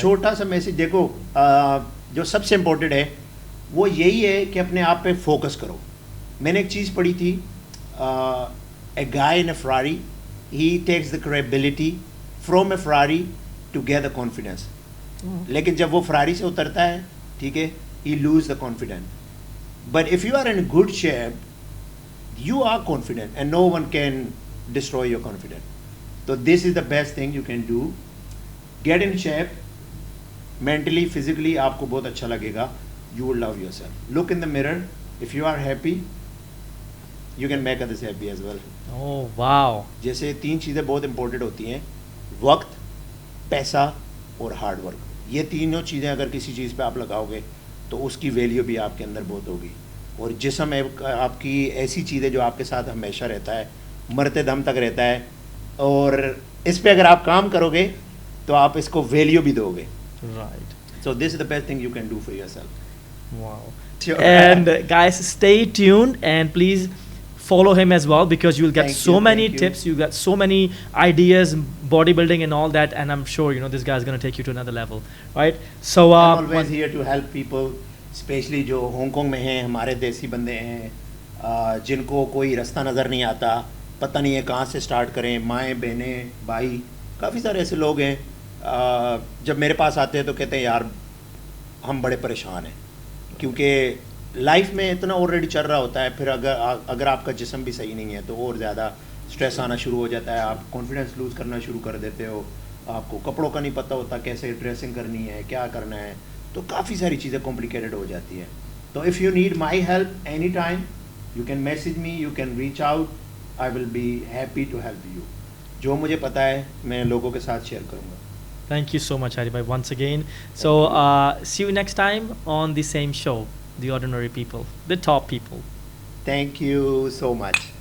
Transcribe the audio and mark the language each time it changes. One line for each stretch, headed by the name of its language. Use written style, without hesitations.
Urdu: چھوٹا سا میسج, دیکھو جو سب سے امپورٹنٹ ہے وہ یہی ہے کہ اپنے آپ پہ فوکس کرو. میں نے ایک چیز پڑھی تھی,
English: A guy in a Ferrari he takes the credibility from a Ferrari to get the confidence.
Urdu: لیکن جب وہ فراری سے اترتا ہے, ٹھیک ہے,
English: He lose the confidence. But if you are in good shape you are confident and no one can destroy your confidence. So this is the best thing you can do. Get in shape mentally, physically,
Urdu: آپ کو بہت اچھا لگے گا.
English: You will love yourself. Look in the mirror. If you are happy, you can make others happy as well. Oh wow.
Urdu: جیسے 3 چیزیں بہت important ہوتی ہیں, وقت, پیسہ اور ہارڈ ورک. یہ تینوں چیزیں اگر کسی چیز پہ آپ لگاؤ گے تو اس کی ویلیو بھی آپ کے اندر بہت ہوگی. اور جسم آپ کی ایسی چیز ہے جو آپ کے ساتھ ہمیشہ رہتا ہے, مرتے دم تک رہتا ہے, اور اس پہ اگر آپ کام کرو گے تو آپ اس کو ویلیو بھی دو گے.
English: Right. So this is the best thing you can do for yourself. Wow. And guys, stay tuned and please follow him as well, because you will get so many tips, you get so many ideas, bodybuilding and all that, and I'm sure this guy is going to take you to another level, right? So I'm always here to help people,
Urdu: especially جو Hong Kong میں ہیں, ہمارے دیسی بندے ہیں جن کو کوئی رستہ نظر نہیں آتا, پتہ نہیں ہے کہاں سے سٹارٹ کریں. مائیں, بہنیں, بھائی, کافی سارے ایسے لوگ ہیں جب میرے پاس آتے ہیں تو کہتے ہیں یار ہم بڑے پریشان ہیں, کیونکہ لائف میں اتنا آلریڈی چل رہا ہوتا ہے. پھر اگر آپ کا جسم بھی صحیح نہیں ہے تو اور زیادہ اسٹریس آنا شروع ہو جاتا ہے, آپ کانفیڈنس لوز کرنا شروع کر دیتے ہو, آپ کو کپڑوں کا نہیں پتہ ہوتا کیسے ڈریسنگ کرنی ہے, کیا کرنا ہے, تو کافی ساری چیزیں کمپلیکیٹڈ ہو جاتی ہیں.
English: تو if you need my help any time you can message me, you can reach out, I will be happy to help you.
Urdu: جو مجھے پتہ ہے میں لوگوں کے ساتھ شیئر کروں گا.
English: Thank you so much, Hari bhai, once again. So see you next time on the same show, The Ordinary People, the top people. Thank you so much.